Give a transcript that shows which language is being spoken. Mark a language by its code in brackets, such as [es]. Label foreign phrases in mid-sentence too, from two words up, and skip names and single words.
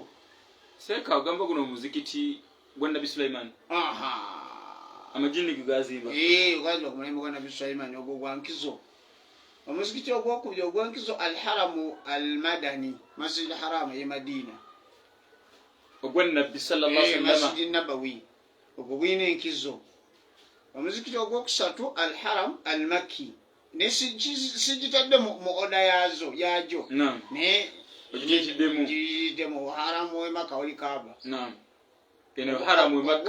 [lg] seeka ogamba guno omuzikiti gwa Nabi Sulaiman amajini gazimba ogazimba ku mulembe gwa Nabi Sulaiman ogwo gwa nkizo omuzikiti ogwokubiri ogwenkizo [ar] الحرم المدني مسجد حرام [lg] ye Madina ogwa Nabi [ar] صلى الله عليه وسلم مسجد نبوي [lg] ogwo gwina enkizo omuzikiti ogwokusatu [ar] الحرم المكي [lg] ne sigitadde mu oda yazo yajo ne ogiyiddemu haramu we Makka oli Kaaba eno haramu we Makka